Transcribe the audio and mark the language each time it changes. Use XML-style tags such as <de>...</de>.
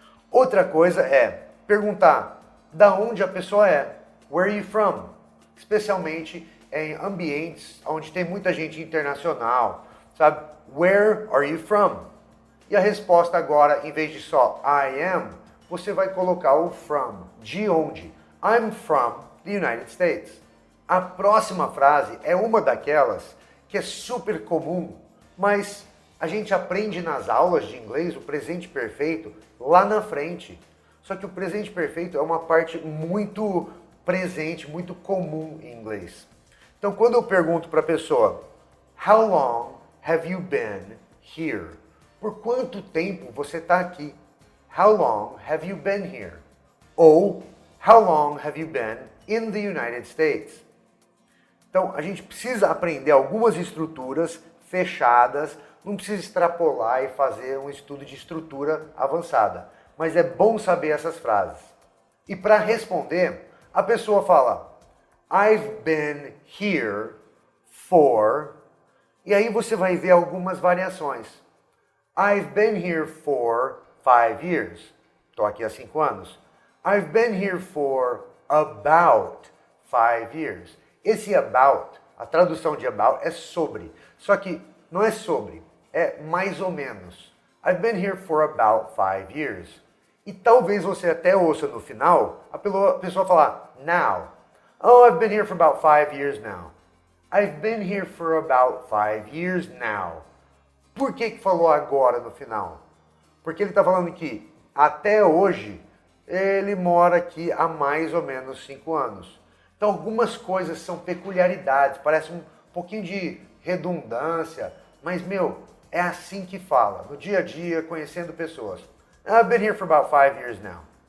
<pt>Outra coisa é perguntar da onde a pessoa é.</pt> <en>Where are you from?</en> <pt>Especialmente em ambientes onde tem muita gente internacional, sabe?</pt> <en>Where are you from?</en> <pt>E a resposta agora, em vez de só I am, você vai colocar o from. De onde?</pt> <en>I'm from the United States.</en> <pt>A próxima frase é uma daquelas que é super comum, mas a gente aprende nas aulas de inglês o presente perfeito lá na frente. Só que o presente perfeito é uma parte muito presente, muito comum em inglês. Então, quando eu pergunto para a pessoa,</pt> <en>how long have you been here?</en> <pt>Por quanto tempo você está aqui?</pt> <en>How long have you been here? Ou, how long have you been in the United States?</en> <pt>Então, a gente precisa aprender algumas estruturas fechadas, não precisa extrapolar e fazer um estudo de estrutura avançada. Mas é bom saber essas frases. E para responder, a pessoa fala,</pt> <en>I've been here for...</en> <pt>E aí você vai ver algumas variações.</pt> <en>I've been here for 5 years.</en> <pt>Estou aqui há 5 anos.</pt> <en>I've been here for about 5 years.</en> <pt>Esse about, a tradução de about é sobre. Só que não é sobre, é mais ou menos.</pt> <en>I've been here for about 5 years.</en> <pt>E talvez você até ouça no final a pessoa falar now.</pt> <en>Oh, I've been here for about 5 years now. I've been here for about 5 years now.</en> <pt>Por que falou agora no final? Porque ele está falando que até hoje ele mora aqui há mais ou menos 5 anos. Então algumas coisas são peculiaridades, parece um pouquinho de redundância, mas é assim que fala, no dia a dia, conhecendo pessoas.</pt> <en>I've been here for about 5 years now.</en>